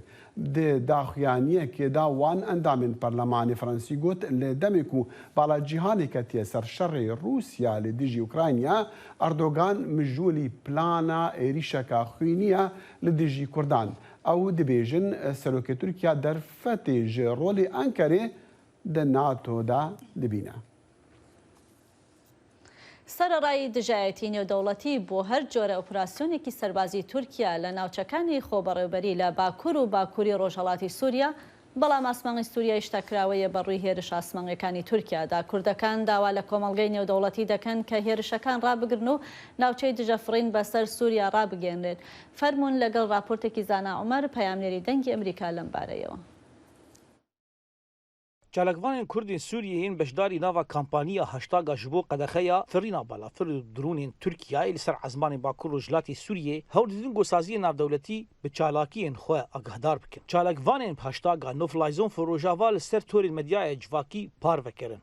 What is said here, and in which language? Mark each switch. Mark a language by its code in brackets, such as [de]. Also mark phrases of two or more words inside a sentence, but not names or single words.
[ku] Di daxuyaniyekê da wan endamên Parlemanê Fransî got li demê ku bala cîhanê ketiye ser şerê Rûsya li dijî Ukrayna Erdogan mijûlî plana êrîşeka xwîniya li dijî Kurdan. Ew dibêjin serokê Tirkiye derfetê ji rolê Enkerê di NATO da dibîne. [ckb] سەرەڕای دژایەتی نێودەوڵەتی بۆ هەر جۆرە ئۆپراسیۆنێکی سەربازی تورکیا لە ناوچەکانی خۆبەڕێوەبەری لە باکوور و باکووری ڕۆژهەڵاتی سووریا بەڵام ئاسمانگی سووریا شتەکراوەیە بەڕووی هێرش ئاسمانگیەکانی تورکیادا. کوردەکان داوا لە کۆمەڵگەی نێودەوڵەتی دەکەن کە هێرشەکان ڕابگرن و ناوچەی دژەفڕین بەسەر سووریا ڕابگەێنرێت. فەرمونون لەگەڵ راپۆرتێکی زانا عومەر پەیامنێری دەنگی ئەمریکا لەم بارەیەوە. [ku] چالکوانên Kurdên Sûriyeyên beşdarî nava kampaniya heştaga ji bo qedexeya firîna balafir û dronên Tirkiyeyê li ser ezmanên Bakur û Jilatê Sûriyê hewl didin gosaziyên navdewletî bi çalakiyên xwe agahdar bikin. Çalekvanên heştaga Noflayzon Rojava li ser torên medyaya civakî par vekirin.